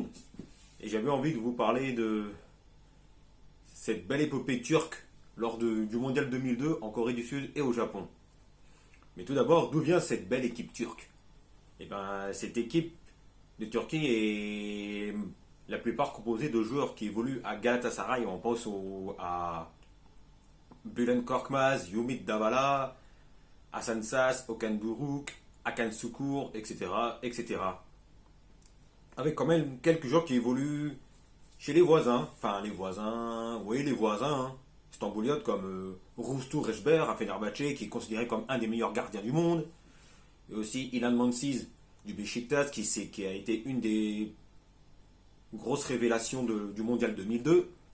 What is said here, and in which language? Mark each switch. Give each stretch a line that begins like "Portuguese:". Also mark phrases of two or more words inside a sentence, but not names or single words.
French: Et j'avais envie de vous parler de cette belle épopée turque du Mondial 2002 en Corée du Sud et au Japon. Mais tout d'abord, d'où vient cette belle équipe turque? Eh bien, cette équipe de Turquie est la plupart composée de joueurs qui évoluent à Galatasaray. On pense à Bülent Korkmaz, Ümit Davala, Hasan Sas, Okan Buruk, Hakan Şükür, etc., etc. Avec quand même quelques joueurs qui évoluent chez les voisins. Enfin, les voisins. Hein. Stambouliotes comme Roustou Rejber à Fenerbahçe, qui est considéré comme un des meilleurs gardiens du monde. Et aussi Ilan Mansiz du Beşiktaş, qui a été une des grosses révélations du Mondial 2002.